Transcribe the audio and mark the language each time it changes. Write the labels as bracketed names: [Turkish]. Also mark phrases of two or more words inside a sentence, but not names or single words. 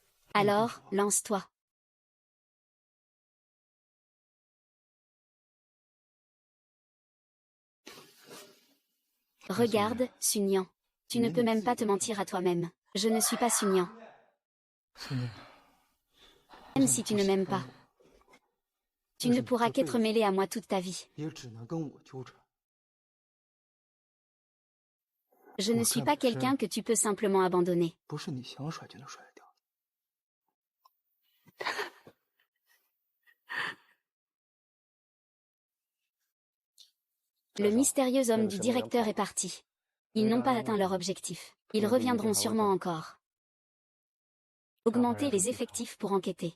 [French] Alors, lance-toi. Regarde, Sunyan. Tu ne peux même pas te mentir à toi-même. Je ne suis pas Sunyan. [Chinese] 苏念， [French] Même si tu ne m'aimes pas. Tu ne pourras qu'être mêlé à moi toute ta vie. [Chinese] 也只能跟我纠缠。 [French] Je ne suis pas quelqu'un que tu peux simplement abandonner. [Chinese] 不是你想甩就能甩得掉。 [French] Le mystérieux homme du directeur est parti. Ils n'ont pas atteint leur objectif. Ils reviendront sûrement encore. Augmenter les effectifs pour enquêter.